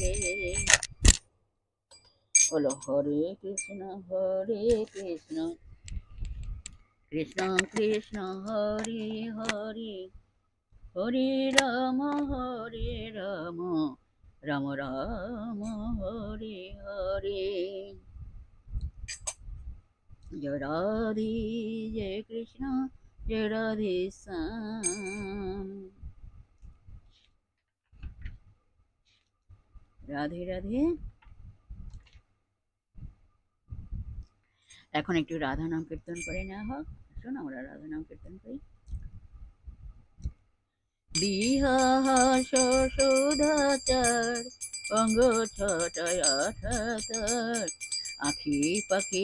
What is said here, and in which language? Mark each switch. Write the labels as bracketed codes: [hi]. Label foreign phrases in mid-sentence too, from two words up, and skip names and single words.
[hi] बोलो हरे कृष्ण कृष्ण कृष्ण हरे हरे हरे राम राम राम हरे हरे। जय राधे जय कृष्ण जय राधे श्याम রাধে রাধে। [bn] এখন একটু রাধা নাম কীর্তন করে নেওয়া হোক। আসুন আমরা রাধা নাম কীর্তন করি। বিহাস সুধাচার অঙ্গ ছটায় আঠাতার আখি পাখি